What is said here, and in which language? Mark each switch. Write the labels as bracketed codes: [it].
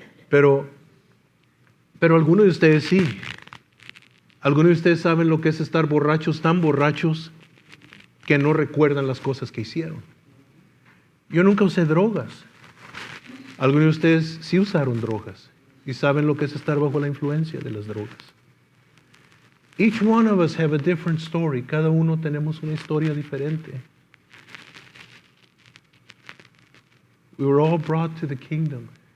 [es] Pero algunos de ustedes sí. Algunos de ustedes saben lo que es estar borrachos, tan borrachos que no recuerdan las cosas que hicieron. Yo nunca usé drogas. Algunos de ustedes sí usaron drogas y saben lo que es estar bajo la influencia de las drogas. [en] Each one of us have a different story. [es] Cada uno tenemos una historia diferente. [en] We were all brought to the kingdom.